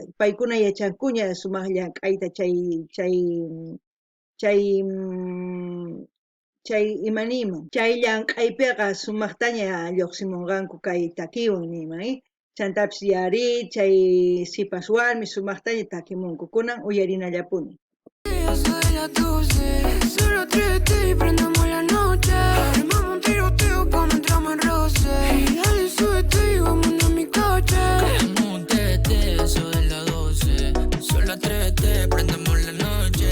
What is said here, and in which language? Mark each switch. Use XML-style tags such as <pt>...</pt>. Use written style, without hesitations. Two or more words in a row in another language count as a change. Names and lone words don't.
<qu>Paykuna yachankuña sumaq llank'ayta chay chay imaniyman. Chay llank'aypiqa sumaqtaña lluqsimunqanku kay takiwan niyman, chantapis Yarit, chay sipas warmi sumaqtaña takimunku. Kunan uyarinallapuni.</qu> <es>Eso de las 12, solo atrévete y prendamos la noche. Armamos un tiroteo cuando entramos en roce. Y dale, súbete y vámonos a mi coche. Queremos un teteo, eso de las 12. Solo atrévete, prendamos la noche.</es>